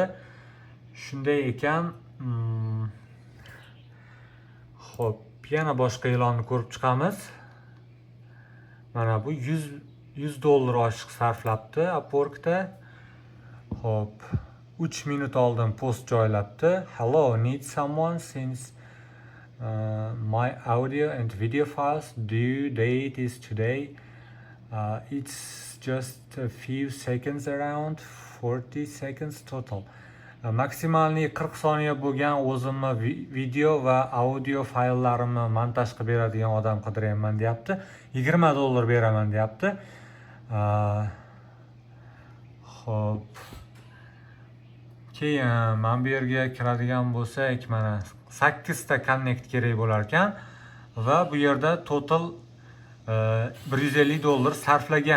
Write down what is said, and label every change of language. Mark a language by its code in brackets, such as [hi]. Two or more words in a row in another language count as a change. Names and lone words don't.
[uz] Shunday ekan, xo'p, yana boshqa e'lonni ko'rib chiqamiz. Mana bu $100 oshiq sarflabdi Upworkda. Xo'p, 3 minut oldin post joylabdi. [en] Hello, need someone since my audio and video files due date is today. It's just a few seconds, around 40 seconds total. [uz] Maksimalni 40 soniya bo'lgan o'zimni video va audio fayllarimni montaj qilib beradigan odam qidiryapman deyapti. $20 beraman deyapti. Xo'p. Keyin men bu yerga kiradigan bo'lsak, mana 8 ta connect kerak bo'lar ekan va bu yerda total $150 sarflagan.